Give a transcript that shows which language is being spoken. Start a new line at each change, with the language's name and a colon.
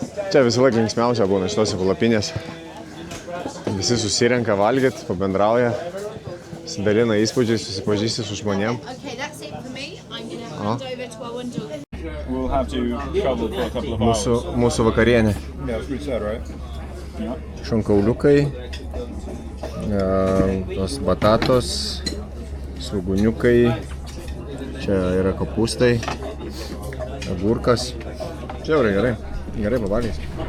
Lithuanian: Čia visą laiką linksmiausia būna šitose palapinėse. Visi susirenka valgyt, pabendrauja, pasidalina įspūdžiais, susipažįsti su žmonėm.
English: Okay, that's it for me. I'm going to hand over to our one dog. We'll have to travel for a couple of hours.
Lithuanian: Mūsų vakarienė.
English: Yeah, that's what you said, right? Yeah.
Lithuanian: Šonkauliukai, tos batatos, svogūniukai, čia yra kopūstai, agurkas. Čia jau gerai, gerai pavalgys.